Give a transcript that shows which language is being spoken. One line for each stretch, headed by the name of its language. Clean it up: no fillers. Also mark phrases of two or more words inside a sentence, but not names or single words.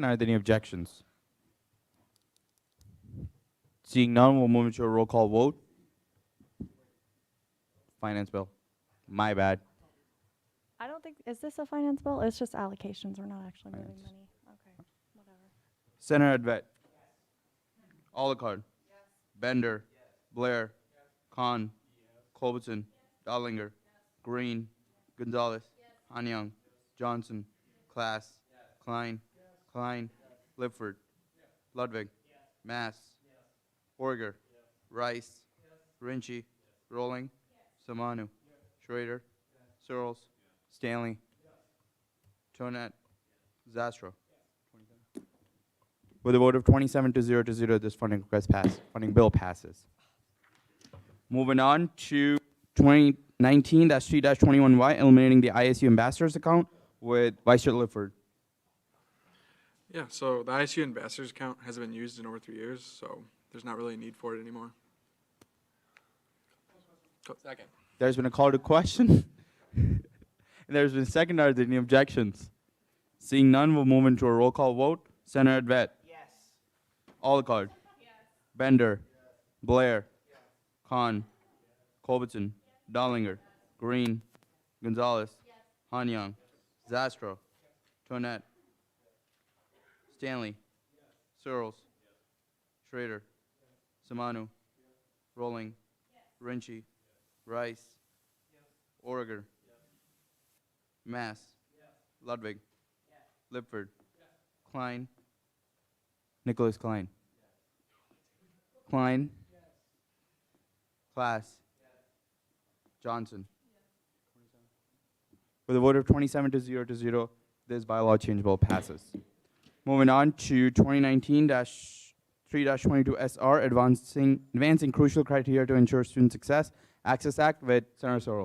English: Are there any objections? Seeing none, we'll move into a roll call vote. Finance bill. My bad. I don't think, is this a finance bill? It's just allocations, we're not actually moving money. Okay, whatever. Senator Advet. Olcott. Bender. Blair. Khan. Culbertson. Dollinger. Green. Gonzalez. Hanyoung. Johnson. Class. Klein. Klein. Lipford. Ludwig. Mass. Orger. Rice. Rinchi. Rolling. Samanu. Schrader. Searles. Stanley. Tonet. Zastro. With a vote of 27 to 0, this funding bill passes. Moving on to 2019-3-21Y, eliminating the ISU ambassadors account with Vice Chair Lifford. Yeah, so the ISU ambassadors account hasn't been used in over 3 years, so there's not really a need for it anymore. Second. There's been a call to question. And there's been a second. Are there any objections? Seeing none, we'll move into a roll call vote. Senator Advet. Yes. Olcott. Bender. Blair. Khan. Culbertson. Dollinger. Green. Gonzalez. Hanyang. Zastro. Toinette. Stanley. Searles. Schrader. Samanu. Rolling. Rinchi. Rice. Origer. Mass. Ludwig. Lipford. Klein. Nicholas Klein. Klein. Class. Johnson. With a vote of 27 to 0, this bylaw change bill passes. Moving on to 2019-3-22 SR, advancing crucial criteria to ensure student success, Access Act with Senator Searles.